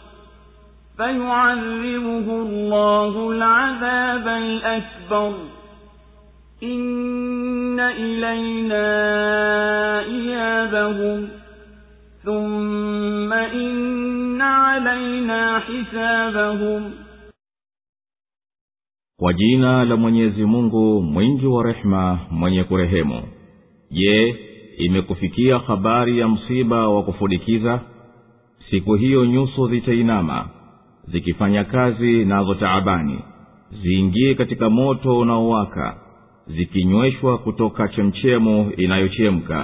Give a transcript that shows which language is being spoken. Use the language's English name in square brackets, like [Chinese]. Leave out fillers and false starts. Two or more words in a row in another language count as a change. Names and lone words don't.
[Arabic] فيعذبه الله العذاب الأكبر إن إلينا إيابهم ثم إن علينا حسابهم. [Swahili] Kwa jina la Mwenyezi Mungu mwingi wa rehema mwenye kurehemu. Je, imekufikia habari ya msiba wa kufudikiza? Siku hiyo nyuso zitainama zikifanya kazi nazo taabani, ziingie katika moto unaowaka, zikinyweshwa kutoka chemchemu inayochemka.